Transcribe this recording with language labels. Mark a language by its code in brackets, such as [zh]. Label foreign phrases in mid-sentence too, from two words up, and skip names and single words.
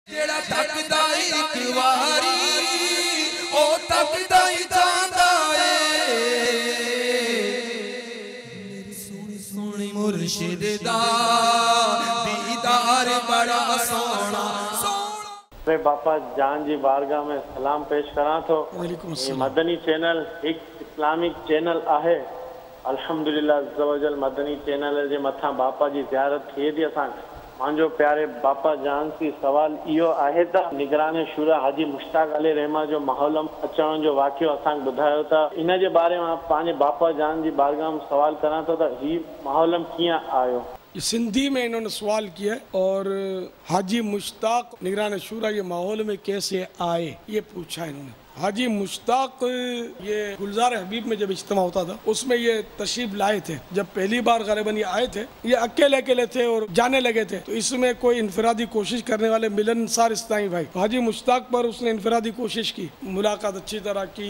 [pa] ਜੇੜ੍ਹਾ ਤੱਕਦਾ ਇੱਕ ਵਾਰੀ ਉਹ ਤੱਕਦਾ ਹੀ ਜਾਂਦਾ ਏ ਮੇਰੀ ਸੋਹਣੀ ਸੋਹਣੀ ਮੁਰਸ਼ਿਦ ਦਾ ਦੀਦਾਰ ਬੜਾ ਸੋਹਣਾ। [sd] बापा जान जी बारगाह में सलाम पेश करा तो मदनी चैनल एक [en] Islamic channel [sd] आहे। [ar] الحمد لله عز وجل [sd] मदनी चैनल जे मथा बापा जी ज़ियारत थिए थी। असां मांजो प्यारे बापा जान सी सवाल इहो आहे त निगरान शुरा हाजी मुश्ताक अली रहमा जो माहौल अचण जो वाक़ियो असां ॿुधायो त इन जे बारे में पंहिंजे बापा जान जी बारगाह में सवाल करा तो त ही माहौल कीअं आयो। [ur] سندھی میں انہوں نے سوال کیا اور حاجی مشتاق نگران شوریٰ یہ ماحول میں کیسے آئے یہ پوچھا انہوں نے. حاجی مشتاق یہ گلزار حبیب میں جب اجتماع ہوتا تھا اس میں یہ تشریف لائے تھے. جب پہلی بار غالباً یہ آئے تھے یہ اکیلے اکیلے تھے اور جانے لگے تھے، تو اس میں کوئی انفرادی کوشش کرنے والے ملنسار اسلامی بھائی حاجی مشتاق پر اس نے انفرادی کوشش کی، ملاقات اچھی طرح کی.